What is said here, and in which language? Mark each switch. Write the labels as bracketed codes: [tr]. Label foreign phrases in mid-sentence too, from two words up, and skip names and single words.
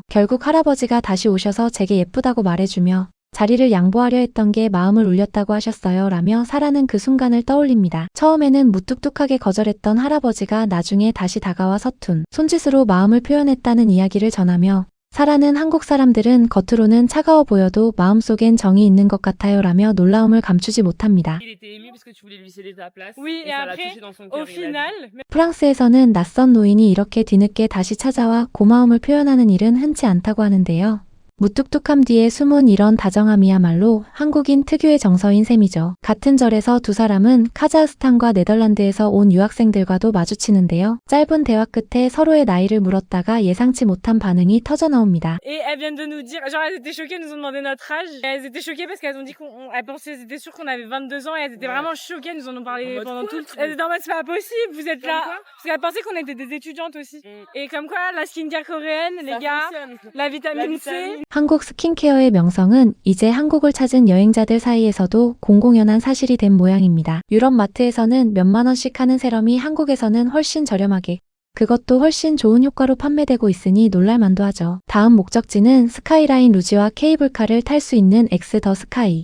[ko] 결국 할아버지가 다시 오셔서 제게 예쁘다고 말해주며 자리를 양보하려 했던 게 마음을 울렸다고 하셨어요 라며 사라는 그 순간을 떠올립니다. 처음에는 무뚝뚝하게 거절했던 할아버지가 나중에 다시 다가와 서툰 손짓으로 마음을 표현했다는 이야기를 전하며 사라는 한국 사람들은 겉으로는 차가워 보여도 마음속엔 정이 있는 것 같아요 라며 놀라움을 감추지 못합니다. [fr] Oui, et après, au final, [ko] 프랑스에서는 낯선 노인이 이렇게 뒤늦게 다시 찾아와 고마움을 표현하는 일은 흔치 않다고 하는데요. 무뚝뚝함 뒤에 숨은 이런 다정함이야말로 한국인 특유의 정서인 셈이죠. 같은 절에서 두 사람은 카자흐스탄과 네덜란드에서 온 유학생들과도 마주치는데요. 짧은 대화 끝에 서로의 나이를 물었다가 예상치 못한 반응이 터져 나옵니다. [fr] et elles viennent de nous dire, genre elles étaient choquées, elles nous ont demandé notre âge. Et elles étaient choquées parce qu'elles ont dit elles pensaient, elles étaient sûres qu'on avait 22 ans et elles étaient vraiment choquées, elles nous en ont parlé pendant tout le truc. Elles étaient en mode c'est pas possible, vous êtes là. Parce qu'elles pensaient qu'on était des étudiantes aussi. Et comme quoi, la skincare coréenne, les gars, la vitamine C. [ko] 한국 스킨케어의 명성은 이제 한국을 찾은 여행자들 사이에서도 공공연한 사실이 된 모양입니다. 유럽 마트에서는 몇만 원씩 하는 세럼이 한국에서는 훨씬 저렴하게 그것도 훨씬 좋은 효과로 판매되고 있으니 놀랄만도 하죠. 다음 목적지는 스카이라인 루지와 케이블카를 탈 수 있는 엑스 더 스카이.